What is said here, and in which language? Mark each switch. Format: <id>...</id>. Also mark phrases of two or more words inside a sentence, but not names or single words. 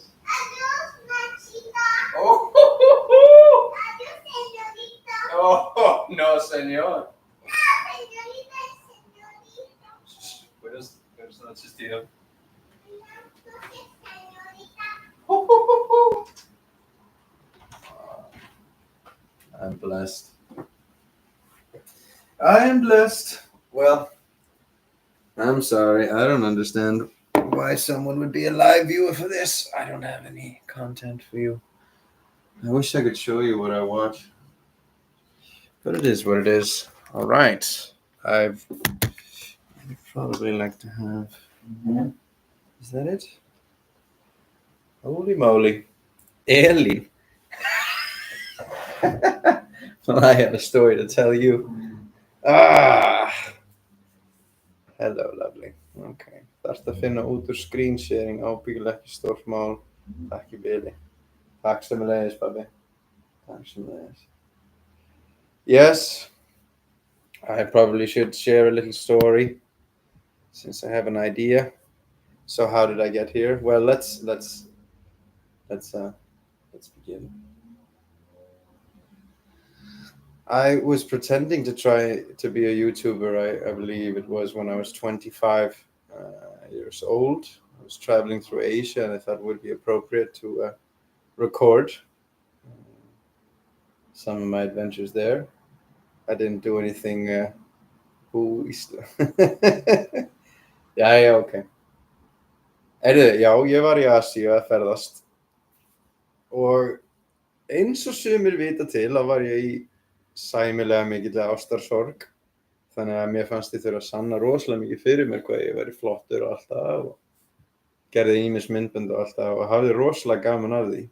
<es>Adios, Nachita.</es> <en>Oh,</en> <es>Adios, señorita. oh, no, señor. Señorita, señorita. Buenas noches, tío. Señorita.</es> <en>I'm blessed. I am blessed. Well, I'm sorry. I don't understand why someone would be a live viewer for this. I don't have any content for you. I wish I could show you what I watch. But it is what it is. All right. I'd probably like to have... Is that it? Holy moly. Ellie. Well, I have a story to tell you. Ah, hello, lovely. Okay.</en> <is>Þarftu að finna út úr</is> <en>screen sharing,</en> <is>ábyggilega ekki stórt mál. Takk í bili. Takk sömuleiðis, pabbi. Takk sömuleiðis.</is> <en>Yes, I probably should share a little story since I have an idea. So how did I get here? Well, let's begin. I was pretending to try to be a YouTuber. I believe it was when I was 25 years old. I was traveling through Asia, and I thought it would be appropriate to record some of my adventures there. I didn't do anything.</en> <is>Já, ok. Já, ég var í Asíu að ferðast og eins og sumir vita til þá var ég í sæmilega mikillega ástarsorg, þannig að mér fannst ég þurfa að sanna rosalega mikið fyrir mér hvað ég væri flottur og alltaf og gerði ýmis myndbönd og alltaf og hafði rosalega gaman af því.</is>